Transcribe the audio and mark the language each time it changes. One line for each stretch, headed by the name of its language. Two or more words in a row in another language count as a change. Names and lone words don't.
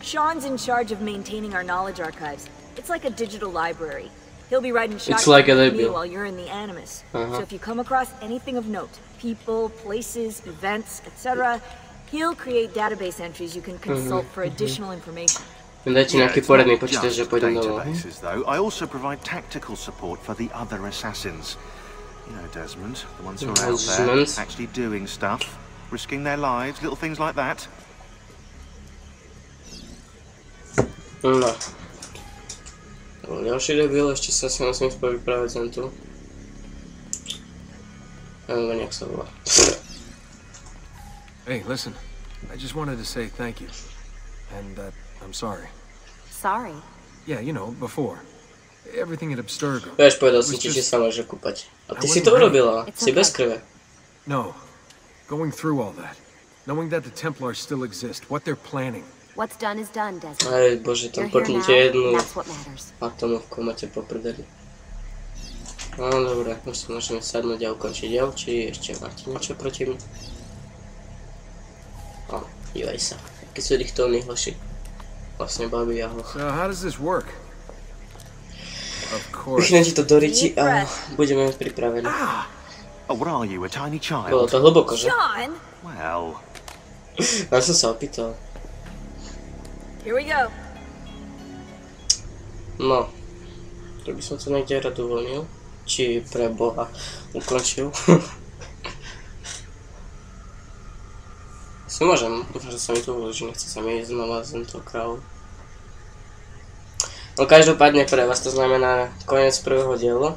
English: Sean's in charge of maintaining our knowledge archives. It's like a digital library. He'll be writing It's like a with me library while you're in the Animus. So if you come across anything of note, people, places, events, etc., he'll create database entries you can consult for additional information.
Slovak: Dajcie nejaký poradný počítač, že pôjdem domov.
English: Databases, though. I also provide tactical support for the other assassins. You know, Desmond, the ones who are out there, actually doing stuff, risking their lives, little things like that. No.
Slovak: Ďalší debil, ešte sa si musím spojiť práve sem tu. Neviem, jak sa volá.
English: Hey, listen. I just wanted to say thank you. And that I'm sorry. Sorry? Yeah, you know, before. Everything at Abstergo.
Slovak: Vieš, povedal som ti, že sa môže kúpať. A ty si to urobila. Si bez krve.
English: No. Going through all that. Knowing that the Templars still exist. What they're planning. What's done is done, Desmond.
Slovak: Aj bože, tam potlíte jednu
English: That's what matters.
Slovak: atomovku, máte poprdeli. No dobre, už si môžeme sadnúť a ukončiť diel, či ešte máte niečo proti mi? O, dívaj sa, aký sú richtovní hoši. Vlastne babi a hoch.
English: So how does this work? Of course.
Slovak: Vychnem ti to do riti a budeme pripravení.
English: Oh, what are you, a tiny child?
Slovak: Bolo to hlboko, že?
English: Sean! Well...
Slovak: Ja som sa opýtal.
English: Here we go. No.
Slovak: To by som to niekde rád uvoľnil. Či pre Boha ukončil. Si môžem, dúfam, že sa mi to uloží, nechce sa mi ísť znova z tento kráľ. No každopádne pre vás to znamená koniec prvého dielu.